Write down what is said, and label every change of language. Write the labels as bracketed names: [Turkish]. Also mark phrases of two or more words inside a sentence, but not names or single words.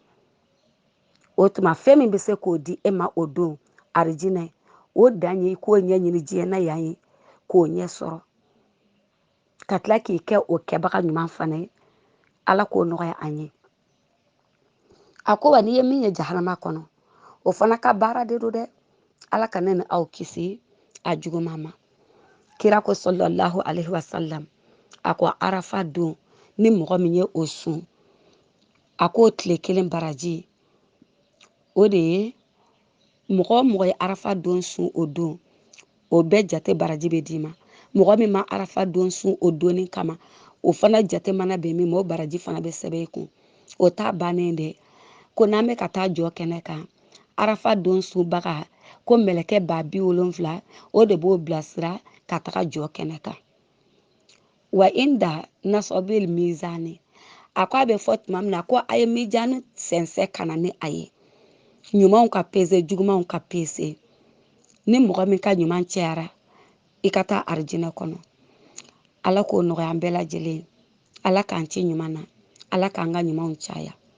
[Bambara] o tuma fɛn min bɛ se k'o di e ma o don arijinɛ o dan ye i k'o ɲɛɲini diɲɛ na yan ye k'o ɲɛ sɔrɔ ka tila k'i kɛ o kɛbaga ɲuman fana ye Ala k'o nɔgɔya an ye a ko wa n'i ye min ye jahanama kɔnɔ o fana ka baara de don dɛ Ala ka ne ni aw kisi a juguman ma kira ko [Arabic] صلى الله عليه وسلم [Bambara] a ko arafa don ni mɔgɔ min ye o sun a ko tile kelen baraji o de ye mɔgɔ mɔgɔ ye arafa don sun o don o bɛɛ jate baraji bɛ d'i ma mɔgɔ min ma arafa don sun o donni kama o fana jate mana bɛn min ma o baraji fana bɛ sɛbɛn i kun o t'a bannen dɛ ko n'an bɛ ka taa jɔ kɛnɛ kan arafa don sunbaga ko mɛlɛkɛ 70,000 o de b'o bilasira ka taga jɔ kɛnɛ kan [Arabic] وعند نصب الميزان [Bambara] a ko a bɛ fɔ tuma min na ko a ye mijani sɛnsɛn ka na ni a ye ɲumanw ka pese jugumanw ka pese ni mɔgɔ min ka ɲuman cayara i ka taa arijinɛ kɔnɔ Ala k'o nɔgɔya an bɛɛ lajɛlen Ala k'an ci ɲuman na Ala k'an ka ɲumanw caya